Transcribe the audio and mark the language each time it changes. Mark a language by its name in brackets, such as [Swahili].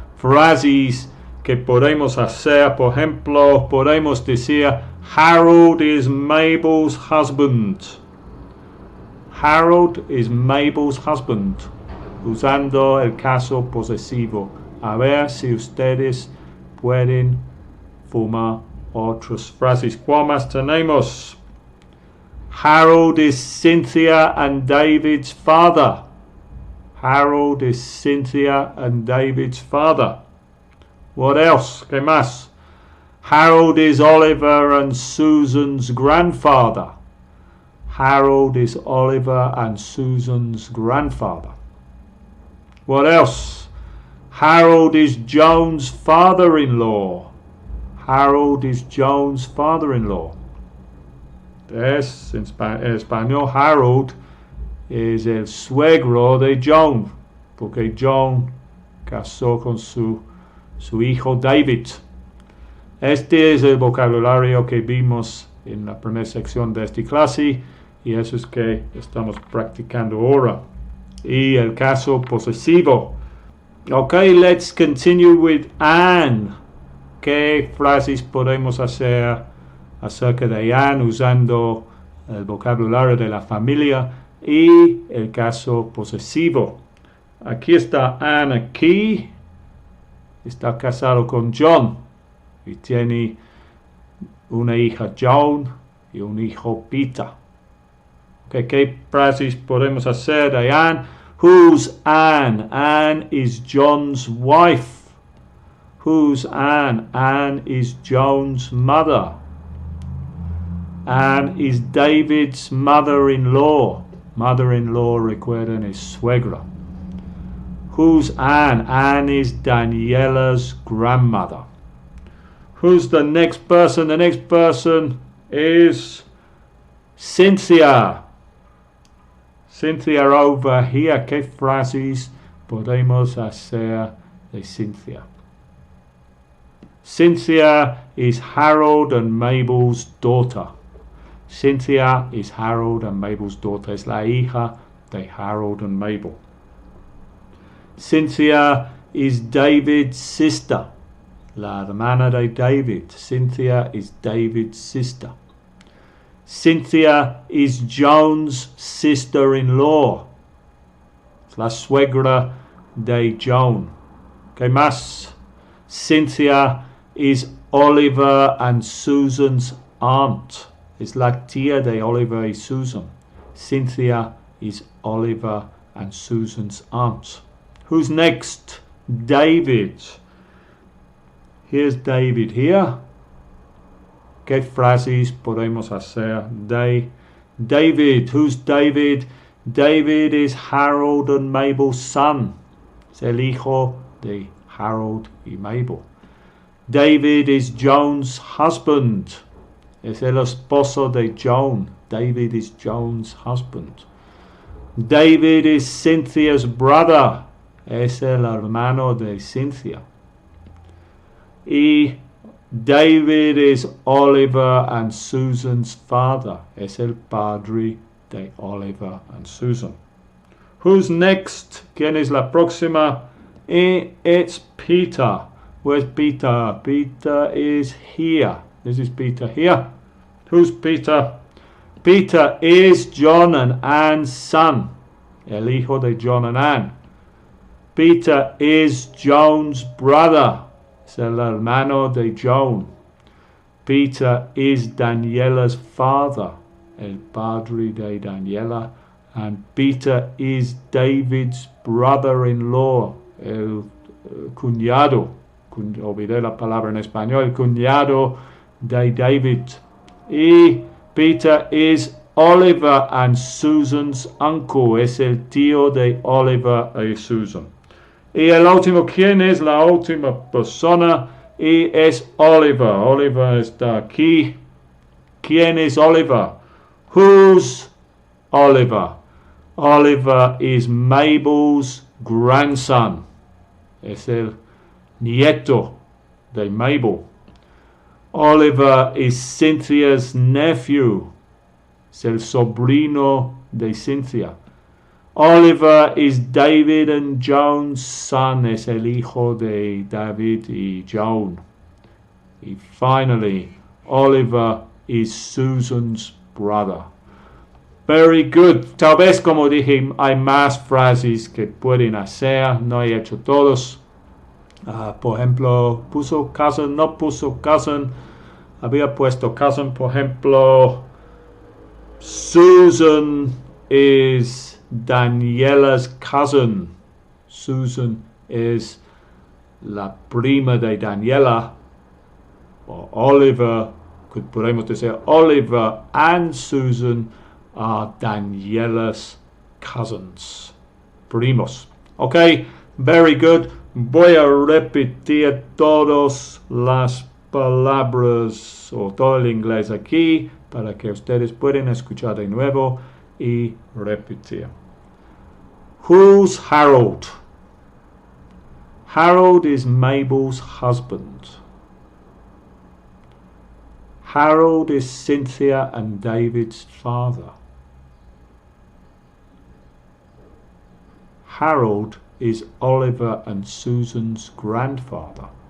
[Spanish] frases que podemos hacer. Por ejemplo, podemos decir [English] Harold is Mabel's husband. Harold is Mabel's husband, [Spanish] usando el caso posesivo. A ver si ustedes pueden formar otras frases. ¿Cuál más tenemos? [English] Harold is Cynthia and David's father. Harold is Cynthia and David's father. What else? [Spanish] ¿Qué más? [English] Harold is Oliver and Susan's grandfather. Harold is Oliver and Susan's grandfather. What else? Harold is Joan's father-in-law. Harold is Joan's father-in-law. [Spanish] En español, Harold es el suegro de Joan, porque Joan casó con su hijo David. Este es el vocabulario que vimos en la primera sección de esta clase y eso es que estamos practicando ahora. Y el caso posesivo. [English] Okay, let's continue with Anne. [Spanish] ¿Qué frases podemos hacer acerca de Anne usando el vocabulario de la familia y el caso posesivo? Aquí está Anne aquí. Está casado con John y tiene una hija Joan y un hijo Peter. Okay, ¿qué frases podemos hacer de Anne? [English] Who's Anne? Anne is John's wife. Who's Anne? Anne is Joan's mother. Anne is David's mother-in-law. Mother-in-law, [Spanish] recuerden, es suegra. [English] Who's Anne? Anne is Daniela's grandmother. Who's the next person? The next person is Cynthia. Cynthia over here. [Spanish] ¿Qué frases podemos hacer de Cynthia? [English] Cynthia is Harold and Mabel's daughter. Cynthia is Harold and Mabel's daughter. [Spanish] Es la hija de Harold and Mabel. [English] Cynthia is David's sister. [Spanish] La hermana de David. [English] Cynthia is David's sister. Cynthia is Joan's sister-in-law. [Spanish] Es la suegra de Joan. ¿Qué más? [English] Cynthia is Oliver and Susan's aunt. [Spanish] Es la tía de Oliver y Susan. [English] Cynthia is Oliver and Susan's aunt. Who's next? David. Here's David here. [Spanish] ¿Qué frases podemos hacer de David? [English] Who's David? David is Harold and Mabel's son. [Spanish] Es el hijo de Harold y Mabel. [English] David is Joan's husband. [Spanish] Es el esposo de Joan. [English] David is Joan's husband. David is Cynthia's brother. [Spanish] Es el hermano de Cynthia. [English] Y David is Oliver and Susan's father. [Spanish] Es el padre de Oliver and Susan. [English] Who's next? [Spanish] ¿Quién es la próxima? [English] It's Peter. Where's Peter? Peter is here. This is Peter here. Who's Peter? Peter is John and Anne's son. [Spanish] El hijo de John and Anne. [English] Peter is Joan's brother. [Spanish] Es el hermano de Joan. [English] Peter is Daniela's father. [Spanish] El padre de Daniela. [English] And Peter is David's brother-in-law. [Spanish] El cuñado. Olvidé la palabra en español. El cuñado de David. [English] Y Peter is Oliver and Susan's uncle. [Spanish] Es el tío de Oliver y Susan. Y el último, ¿quién es la última persona? Y es Oliver. Oliver está aquí. ¿Quién es Oliver? [English] Who's Oliver? Oliver is Mabel's grandson. [Spanish] Es el nieto de Mabel. [English] Oliver is Cynthia's nephew. [Spanish] Es el sobrino de Cynthia. [English] Oliver is David and Joan's son. [Spanish] Es el hijo de David y Joan. [English] Y finally, Oliver is Susan's brother. Very good. [Spanish] Tal vez, como dije, hay más frases que pueden hacer. No he hecho todos. Por ejemplo, puso cousin, no puso cousin. Había puesto cousin, por ejemplo. [English] Susan is Daniela's cousin. [Spanish] Susan es la prima de Daniela. O Oliver, podemos decir [English] Oliver and Susan are Daniela's cousins. [Spanish] Primos. [English] Ok, very good. [Spanish] Voy a repetir todas las palabras o todo el inglés aquí para que ustedes puedan escuchar de nuevo y repetir. [English] Who's Harold? Harold is Mabel's husband. Harold is Cynthia and David's father. Harold is Oliver and Susan's grandfather.